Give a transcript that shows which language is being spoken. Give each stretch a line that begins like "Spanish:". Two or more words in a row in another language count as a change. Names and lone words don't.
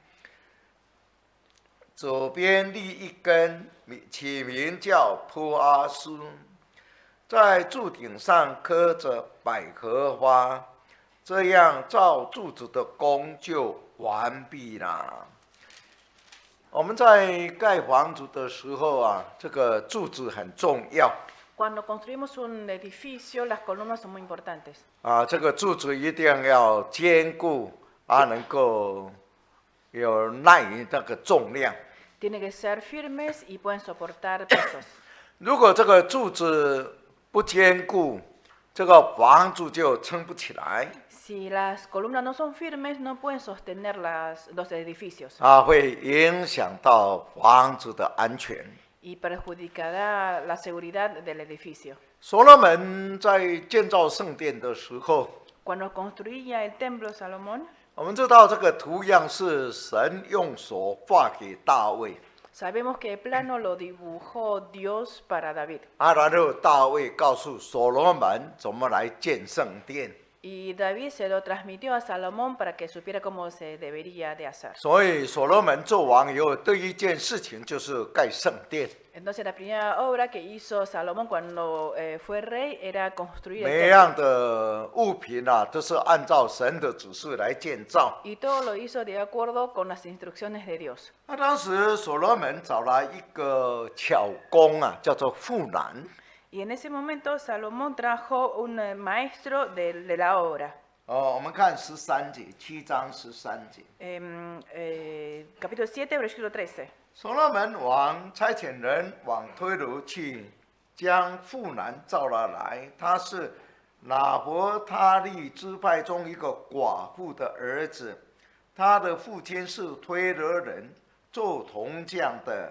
Chinese: 左边立一根，起名叫波阿斯，在柱顶上刻着百合花，这样造柱子的工就完毕了。我们在盖房子的时候啊，这个柱子很重要。
Spanish: Cuando construimos un edificio, las columnas son muy importantes.
Chinese: 这个柱子一定要坚固，能够有耐那个重量。
Spanish: Tienen que ser firmes y pueden soportar pesos.
Chinese: 如果这个柱子不坚固，这个房子就撑不起来。
Spanish: Si las columnas no son firmes, no pueden sostener los edificios.
Chinese: 会影响到房子的安全。
Spanish: Y perjudicará la seguridad del edificio.
Chinese: 所罗门在建造圣殿的时候，
Spanish: Cuando construía el templo Salomón,
Chinese: 我们知道这个图样是神用手画给大卫。
Spanish: sabemos que el plano lo dibujó Dios para David.
Chinese: 然后大卫告诉所罗门怎么来建圣殿。
Spanish: Y David se lo transmitió a Salomón para que supiera cómo se debería de hacer.
Chinese: 所以所罗门做王以后，第一件事情就是盖圣殿。
Spanish: Entonces la primera obra que hizo Salomón cuando fue rey era construir el
Chinese: 每
Spanish: templo.
Chinese: 样的物品都是按照神的指示来建造。
Spanish: Y todo lo hizo de acuerdo con las instrucciones de Dios.
Chinese: 当时所罗门找了一个巧工叫做富兰。
Spanish: Y en ese momento Salomón trajo un maestro de la obra.
Chinese: 我们看13节，7章13节。
Spanish: Capítulo 7, versículo 13.
Chinese: 所罗门王差遣人往推罗去，将富兰召了来。他是拿伯他利支派中一个寡妇的儿子，他的父亲是推罗人，做铜匠的。